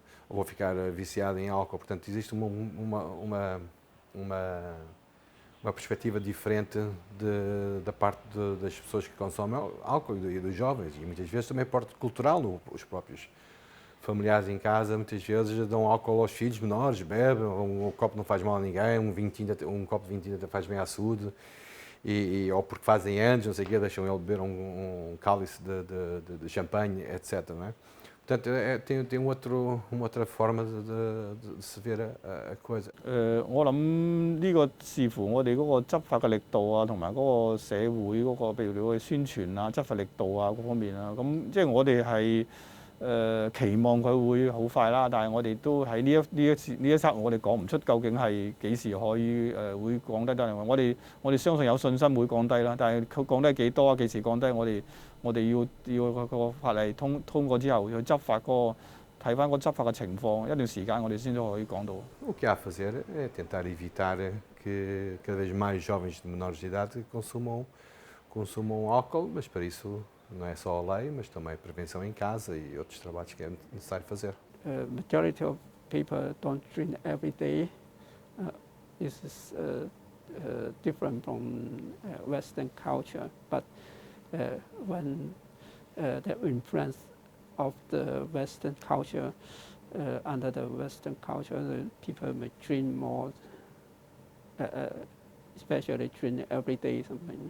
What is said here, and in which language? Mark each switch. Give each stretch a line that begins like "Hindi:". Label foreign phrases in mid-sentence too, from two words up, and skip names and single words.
Portuguese: Ou vou ficar viciado em álcool. Portanto, existe uma perspectiva diferente da parte das pessoas que consomem álcool e dos jovens, e muitas vezes também parte cultural, os próprios familiares em casa muitas vezes dão álcool aos filhos menores, bebem, um copo não faz mal a ninguém, um copo de 20 ainda faz bem à saúde, ou porque fazem anos, não sei o quê, deixam ele beber um cálice de champanhe, etc. Não é? Portanto, tem uma outra forma de se ver a coisa.
Cantonese: 我諗呢個視乎我哋嗰個執法嘅力度啊，同埋嗰個社會嗰個，譬如你個宣傳啊、執法力度啊嗰方面啊，咁即係我哋係期望佢會好快啦，但係我哋都喺呢一刻，我哋講唔出究竟係幾時可以會降低得。我哋相信有信心會降低啦，但係佢降低幾多啊？幾時降低？我哋要個法例通過之後去執法睇翻個執法嘅情況，一段時間我哋先至可以講到。
Portuguese: O que há a fazer é tentar evitar que cada vez mais jovens de menores de idade consumam álcool, mas para isso não é só a lei, mas também a prevenção em casa e outros trabalhos que é necessário fazer.
English: Majority of people don't drink every day. This is different from Western culture, but when the influence of the Western culture, under the Western culture, the people may drink more, especially drink every day something.